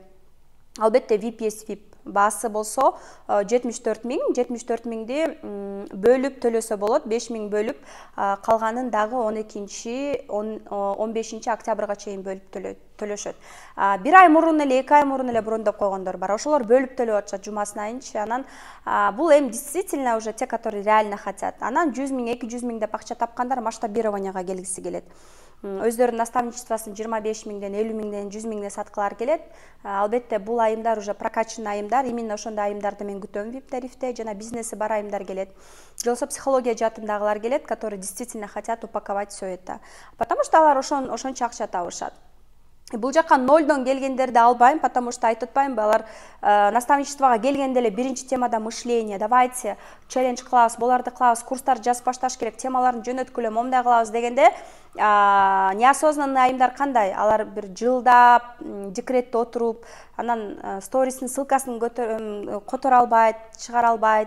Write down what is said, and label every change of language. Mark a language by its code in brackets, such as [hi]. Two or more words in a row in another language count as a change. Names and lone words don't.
[ky] Албетте VPS VIP баасы болсо 74 миңди бөлүп төлөсө болот, 5 миң бөлүп, калганын дагы 12-15 октябрга чейин бөлүп төлөшөт. 1 ай мурун эле, 2 ай мурун эле брондоп койгондор бар. Ошолор бөлүп төлөп атышат жумасын айынчы. Анан бул эми [ru] действительно уже те, которые реально хотят. [ky] Анан 100 миң, 200 миң деп акча тапкандар масштабированияга келгиси келет. Өздөрүнүн наставничествосын 25 миңден, 50 миңден, 100 миңден саткылар келет. Албетте бул айымдар [ru] уже прокачанный [ky] айымдар, именно ошондой айымдарды мен күтөм VIP тарифте, жана бизнеси бар айымдар келет. Же болбосо психология жаатындагылар келет, [ru] которые действительно хотят упаковать все это. Потому что [ky] алар ошончо акча табышат. Бул жака нолдон келгендерди албайм, [ru] потому что [ky] айтып атпаймынбы, алар наставничествого келгенде эле биринчи темада мышление, [ru] давайте челлендж [ky] кылабыз, буларды кылабыз, курстар жазып башташ керек, темаларын жөнөткүлө, момундай кылабыз дегенде неосознанный айымдар кандай? Алар бир жылдап декретте отуруп, анан стористин ссылкасын которо албайт, чыгара албайт.